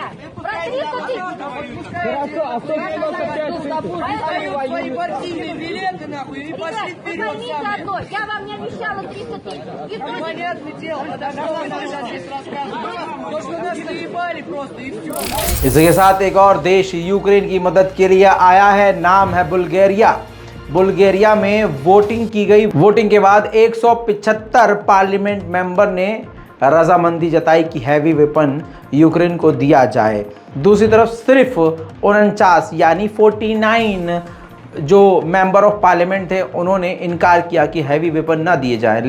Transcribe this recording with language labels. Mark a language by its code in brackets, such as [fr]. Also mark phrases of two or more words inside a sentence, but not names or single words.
[ru] Про 300 тысяч. Хорошо, а кто дают свои партийные билеты, нахуй, и пошли вперед сами. Одно. Я вам не обещала 300 тысяч. Понятное дело, потому что вы нам сейчас здесь рассказываете. То, что нас наебали просто, и все. [hi] इसके साथ एक और देश यूक्रेन की मदद के लिए आया है, नाम है बुल्गारिया। बुल्गारिया में वोटिंग की गई। वोटिंग के बाद 175 [en] parliament member [hi] ने रजामंदी जताई कि [en] heavy weapon [hi] यूक्रेन को दिया जाए। दूसरी तरफ सिर्फ 49 यानी 49 जो [en] member of parliament [hi] थे, उन्होंने इनकार किया कि [en] heavy weapon [hi] ना दिए जाएं।